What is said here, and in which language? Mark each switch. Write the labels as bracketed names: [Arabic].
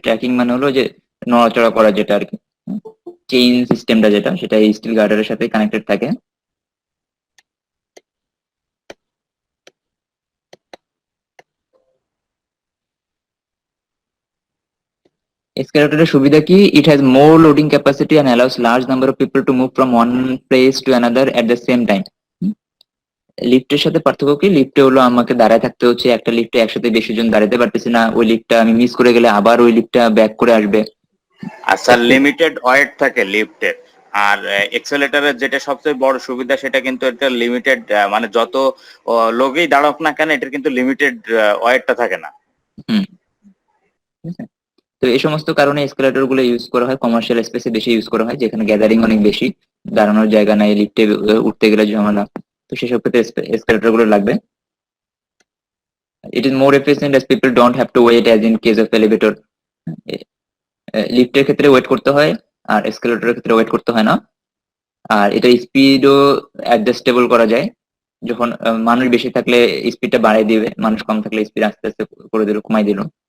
[Bangla] Tracking মানে হলো যে নড়াচড়া করা যেটা আর কি, চেইন সিস্টেমটা যেটা, সেটা এই স্টিল গার্ডারের সাথে কানেক্টেড থাকে। Escalator সুবিধা কি? [English] It has more loading capacity and allows large number of people to move from one place to another at the same time. [Bangla] লিফটের সাথে পার্থক্য কি? লিফটে হলো আমাকে দাঁড়ায় থাকতে হচ্ছে, একটা লিফটে একসাথে বেশি জন দাঁড়াতে পারতেছি না, ওই লিফটটা আমি মিস করে গেলে আবার ওই লিফটটা ব্যাক করে আসবে। আর স্যার লিমিটেড ওয়েট থাকে লিফটের। আর এক্সেলেটরের যেটা সবচেয়ে বড় সুবিধা সেটা কিন্তু এটা লিমিটেড, মানে যত লোকই দাঁড়াক না কেন এটার কিন্তু লিমিটেড ওয়েটটা থাকে না। হুম, ঠিক আছে। তো এই সমস্ত কারণে এসকেলেটর গুলো ইউজ করা হয়, কমার্শিয়াল স্পেসে বেশি ইউজ করা হয়, যেখানে গ্যাদারিং অনেক বেশি, দাঁড়ানোর জায়গা নাই, লিফটে উঠতে গেলে ঝামেলা, তো সেসব ক্ষেত্রে এসকেলেটর গুলো লাগবে। [English] It is more efficient as people don't have to wait as in case of elevator. [Bangla] লিফটের ক্ষেত্রে ওয়েট করতে হয়, আর এসকেলেটরের ক্ষেত্রে ওয়েট করতে হয় না। আর এটা স্পিডও অ্যাডজাস্টেবল করা যায়, যখন মানুষ বেশি থাকলে স্পিডটা বাড়াই দিবে, মানুষ কম থাকলে স্পিড আস্তে আস্তে করে দিল, কমাই দিল।